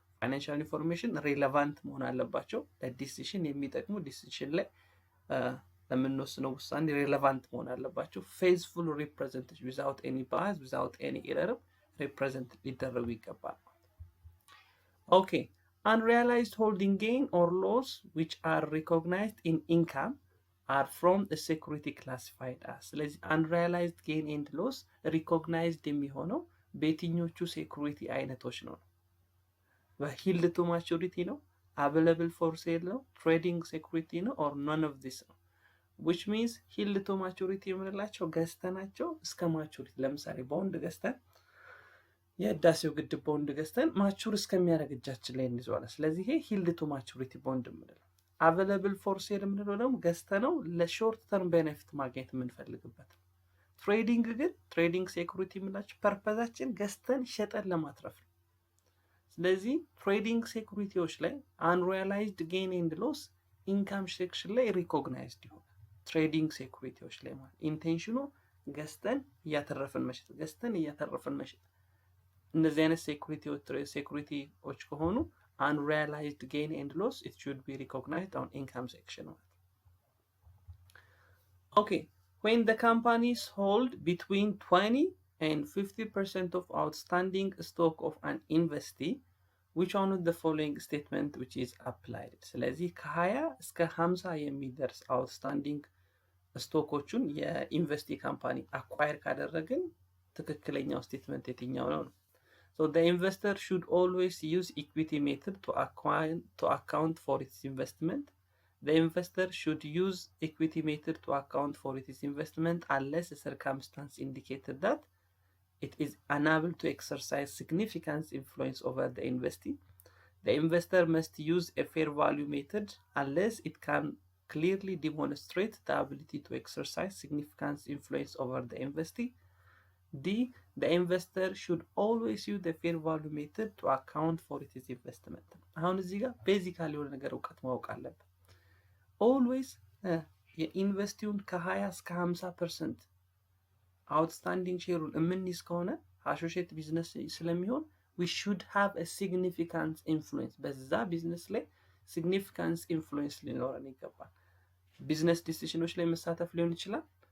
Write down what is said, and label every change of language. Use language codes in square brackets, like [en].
[en] financial information relevant [am] መሆን አለባቸው ለዲሲሽን የሚጠቅሙ ዲሲሽን ላይ ለምንወስነው ውሳኔ [en] relevant [am] መሆን አለባቸው። [en] faithful representation without any bias without any error represent [am] ሊደረጉ ይገባል። [en] okay, unrealized holding gain or loss which are recognized in income are from the security classified as. [am] ስለዚህ [en] unrealized gain and loss recognized [am] የሚሆነው በየትኞቹ ሴኩሪቲ አይነቶች ነው? በሂልድ ቱ ማቹሪቲ ነው፣ [en] available for sale [am] ነው፣ [en] trading security [am] ነው [en] or none of this [am] ነው። [en] which means [am] ሂልድ ቱ ማቹሪቲ የምንላቸው ገዝተናቸው እስከ ማቹሪቲ ለምሳሌ ቦንድ ገዝተን የህዳሴው ግድብ ቦንድ ገዝተን ማቹር እስከሚያደርግ እጃችን ላይ እንይዘዋለን። ስለዚህ ይሄ ሂልድ ቱ ማቹሪቲ ቦንድ የምንለው [en] available for sale [am] የምንለው ደግሞ ገዝተነው ለሾርት ተርም ቤኔፊት ማግኘት የምንፈልግበት። ትሬዲንግ ግን ትሬዲንግ ሴኩሪቲ የምንላቸው ፐርፐዛችን ገዝተን ሸጠን ለማትረፍ ነው። ስለዚህ ትሬዲንግ ሴኩሪቲዎች ላይ [en] unrealized gain and loss [am] ኢንካም ሴክሽን ላይ ሪኮግናይዝድ ይሆናል። ትሬዲንግ ሴኩሪቲዎች ላይ ማለት ኢንቴንሽኑ ገዝተን እያተረፍን መሸጥ። እነዚህ አይነት ሴኩሪቲዎች ከሆኑ [en] unrealized gain and loss, it should be recognized on income section. Okay, when the companies hold between 20 and 50% of outstanding stock of an investee, which one of the following statement which is applied? [am] ስለዚህ ከ20 እስከ 50 የሚደርስ outstanding ስቶኮቹን የኢንቨስቲ ካምፓኒ አኳየር ካደረግን ትክክለኛው ስቴትመንት የትኛው ነው? [en] So the investor should always use equity method to account for its investment. The investor should use equity method to account for its investment unless a circumstance indicated that it is unable to exercise significant influence over the investee. The investor must use a fair value method unless it can clearly demonstrate the ability to exercise significant influence over the investee. D. The investor should always use the fair value method to account for its investment. [am] አሁን እዚህ ጋር ቤዚካሊ የሆነ ነገር እውቀት ማወቅ አለብን። ኦልዌይስ የኢንቨስቲውን ከ20 እስከ 50% አውትስታንዲንግ ሼሩን የምንይዝ ከሆነ አሶሺየት ቢዝነስ ስለሚሆን [en] we should have a significant influence [am] በዛ ቢዝነስ ላይ [en] significant influence [am] ሊኖረን ይገባል። ቢዝነስ ዲሲሽኖች ላይ መሳተፍ ሊሆን ይችላል፣